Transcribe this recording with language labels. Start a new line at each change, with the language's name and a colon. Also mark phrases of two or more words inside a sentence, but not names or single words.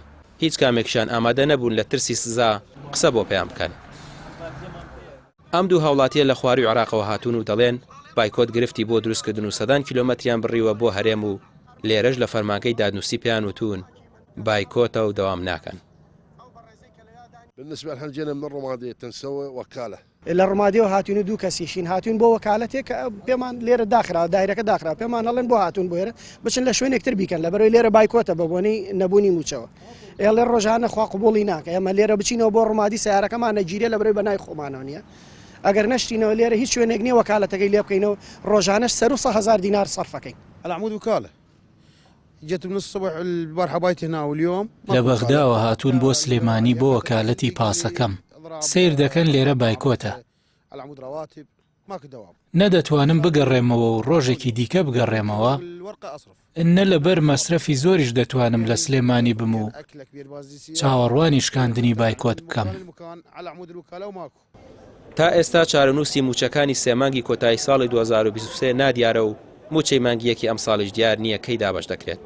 Central Kurdish: هیچ کامێکشان ئامادە نەبوون لە ترسی سزا قسە بۆ پێیان بکەن. ئەم دوو هاوڵاتیە لە خواروی عێراقەوە هاتوون و دەڵێن بایکۆت گرفتی بۆ دروستکردن و سەدان کیلۆمەتریان بڕیوە بۆ هەرێم و لێرەش لە فەرمانگەی دادنووسی پێیان وتون بایکۆتە و دەوام ناکەن.
Arabic: بالنسبة لنا جينا من الرمادية تنسوي وكالة.
Central Kurdish: لە ڕمادیەوە هاتوون دوو کەسیشین هاتوون بۆ وەکالەتێک پێمان لێرە داخرا دایرەکە داخرا پێمان هەڵێن بۆ هاتوون بۆێرە بچن لە شوێنێکتر بیکەن لە بەرەوەی لێرە بایکۆتە بەبوونی نەبوونی موچەوە. ئێڵێ ڕۆژانە خوا قبوڵی ناکە ئێمە لێرە بچینەوە بۆ ڕمادی سیارەکەمان نەگیرێ لە بەرەوەی بەنای خۆمانەوە نیە. ئەگەر نەشتینەوە لێرە هیچ شوێنێک نییە وەکالەتەکەی لێ بکەینەوە ڕۆژانەش 100,000 دینار صرفەکەین.
Arabic: العمود وكالة جت من الصبح البارحة بايت هنا واليوم
Central Kurdish: لە بەغداوە هاتوون بۆ سلێمانی بۆ وەکالەتی پاسەکەم سیر دەکەن لێرە بایکۆتە.
Arabic: العمود رواتب ماكو دوام
Central Kurdish: نەدەتوانم بگەڕێمەوە و ڕۆژێکی دیکە بگەڕێمەوە نە لەبەر مەسرەفی زۆریش دەتوانم لە سلێمانی بم و چاوەڕوانی شکاندنی بایکۆت بکەم. تا ئێستا چارەنووسی موچەکانی سێمانگی کۆتایی ساڵی 2023 نادیارە و موچەی مانگیەکی ئەم ساڵیش دیار نییە کەی دابش دەکرێت.